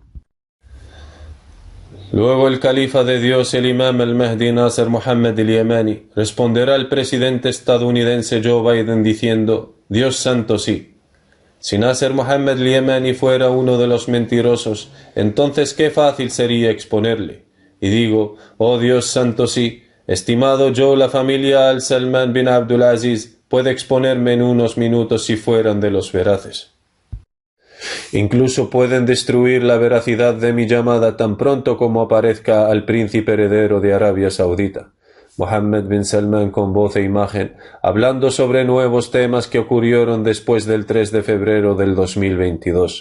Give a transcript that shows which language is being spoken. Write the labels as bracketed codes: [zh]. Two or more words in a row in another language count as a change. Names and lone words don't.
[es] Luego el califa de Dios, el imam al-Mahdi Nasser Mohammed al-Yemani, responderá al presidente estadounidense Joe Biden diciendo: Dios santo sí. Si Nasser Mohammed al-Yemani fuera uno de los mentirosos, entonces qué fácil sería exponerle. Y digo: oh Dios santo sí, estimado Joe, la familia al-Salman bin Abdulaziz puede exponerme en unos minutos si fueran de los veraces. Incluso pueden destruir la veracidad de mi llamada tan pronto como aparezca al príncipe heredero de Arabia Saudita, Mohammed bin Salman, con voz e imagen, hablando sobre nuevos temas que ocurrieron después del 3 de febrero del 2022.